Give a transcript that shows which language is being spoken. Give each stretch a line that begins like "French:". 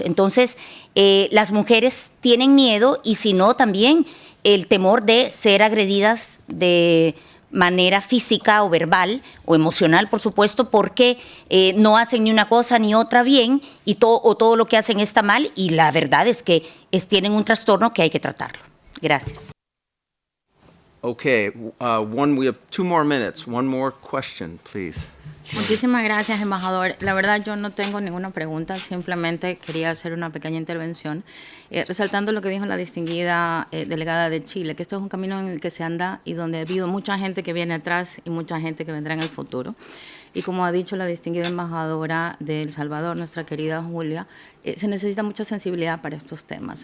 Spanish: Entonces, las mujeres tienen miedo y si no, también el temor de ser agredidas manera física o verbal o emocional, por supuesto, porque no hacen ni una cosa ni otra bien y todo lo que hacen está mal, y la verdad es que tienen un trastorno que hay que tratarlo. Gracias.
English: Okay, we have 2 more minutes. One more question, please.
Spanish: Muchísimas gracias, embajador. La verdad, yo no tengo ninguna pregunta, simplemente quería hacer una pequeña intervención, resaltando lo que dijo la distinguida delegada de Chile, que esto es un camino en el que se anda y donde ha habido mucha gente que viene atrás y mucha gente que vendrá en el futuro. Y como ha dicho la distinguida embajadora de El Salvador, nuestra querida Julia, se necesita mucha sensibilidad para estos temas.